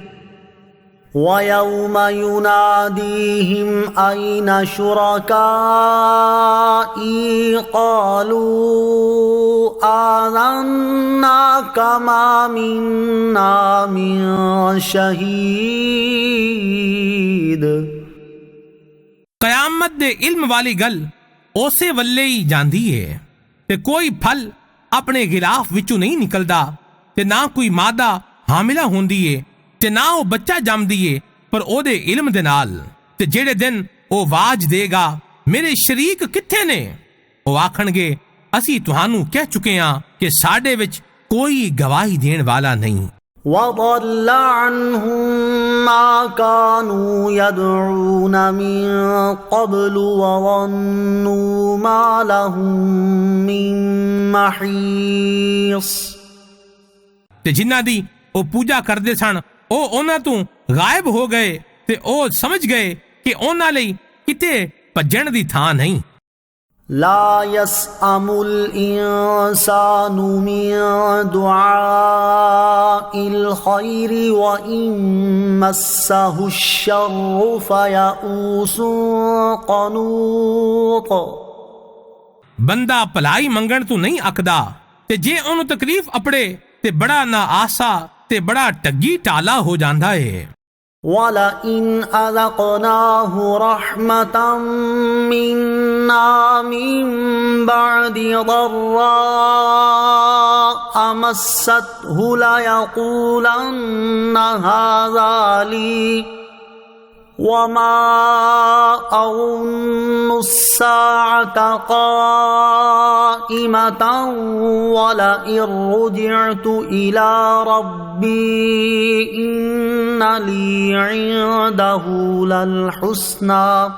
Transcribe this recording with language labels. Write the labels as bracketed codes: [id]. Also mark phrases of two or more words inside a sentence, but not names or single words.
[ar] ويوم يناديهم أين شركائي قالوا آذنا كما منا من شهيد۔ [pa] قیامت دے علم والی گل اسے ولے ہی جاندی ہے تے کوئی پھل اپنے غلاف وچوں نہیں نکلدا تے نہ کوئی مادہ حاملہ ہوندی ہے تے نہ وہ بچہ جمدی ہے پر او دے علم دے نال۔ تے جیڑے دن او واج دے گا میرے شریک کتھے نے، او آکھن گے اسی تہانوں کہہ چکے ہاں کہ ساڈے وچ کوئی گواہی دین والا نہیں۔ [ar] وضل عنهم ما كانوا يدعون من قبل وظنوا ما لهم من محيص۔ [pa] تے جنہ دی او پوجا کردے سن او انہاں تو غائب ہو گئے تے او سمجھ گئے کہ انہاں لئی کتے پجن دی تھاں نہیں۔ [ar] لا يسأم الإنسان من دعاء الخير وإن مسه الشر فيئوس قنوط۔ [pa] بندہ پلائی منگن تو نہیں اکدا تے جے انہوں تکلیف اپڑے تے بڑا نا آسا تے بڑا ٹگی ٹالا ہو جاندہ ہے۔ [ar] وَلَئِنْ أَذَقْنَاهُ رَحْمَةً مِنَّا مِن بَعْدِ ضَرَّاءَ مَسَّتْهُ لَيَقُولَنَّ هَذَا لِي وَمَا أَظُنُّ السَّاعَةَ قَائِمَةً وَلَئِن رُّجِعْتُ إِلَى رَبِّي إِنَّ لِي عِندَهُ لَلْحُسْنَى